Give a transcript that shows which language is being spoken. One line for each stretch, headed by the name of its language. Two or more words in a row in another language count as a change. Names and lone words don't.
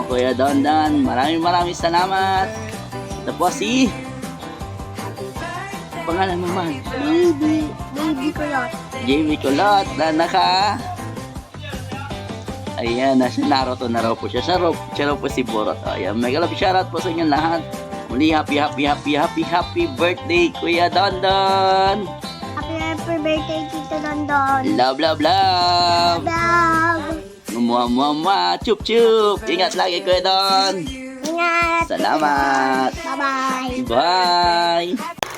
Filipino: Kuya Don, maraming salamat. Ito po si pangalan mo man? Baby Kulot. Jamie Kulot na ayan, nasa Naruto na raw po siya. Siya raw po si Borot. Ayan,
English: mega love shoutout
Filipino: po sa inyong lahat. Muli,
English: happy birthday,
Filipino: Kuya Don.
English: Happy birthday, Tito Don. Love. Love.
Filipino: Mua. Chup. Ingat lagi, Kuya Don. Ingat. Salamat.
English: Bye-bye. Bye.